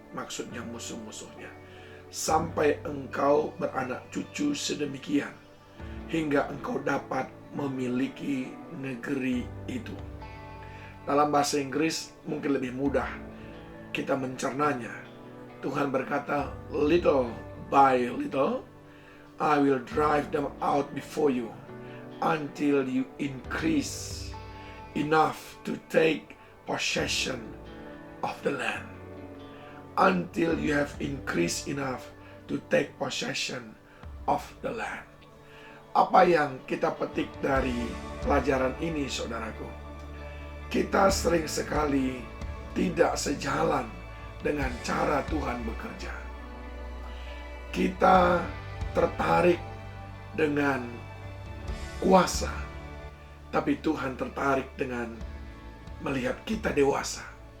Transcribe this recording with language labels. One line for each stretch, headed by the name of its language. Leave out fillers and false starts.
Indonesian: Maksudnya musuh-musuhnya. Sampai engkau beranak cucu sedemikian, hingga engkau dapat memiliki negeri itu. Dalam bahasa Inggris mungkin lebih mudah kita mencernanya. Tuhan berkata,
English: little by little, I will drive them out before you, until you increase enough to take possession of the land. Until you have increased enough to take possession of the land.
Indonesian: Apa yang kita petik dari pelajaran ini, saudaraku? Kita sering sekali tidak sejalan dengan cara Tuhan bekerja. Kita tertarik dengan kuasa, tapi Tuhan tertarik dengan melihat kita dewasa.